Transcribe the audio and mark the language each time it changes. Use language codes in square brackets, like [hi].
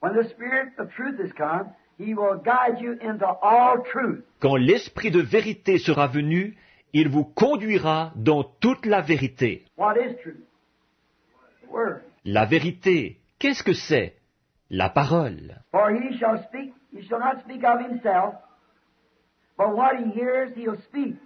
[en] When the Spirit of truth is come, he will guide you into all truth. [fr] Quand l'Esprit de vérité sera venu, il vous conduira dans toute la vérité. [en] What is truth? The Word. [fr] La vérité, qu'est-ce que c'est? La parole. [en] For he shall not speak of himself, but what he hears he'll speak.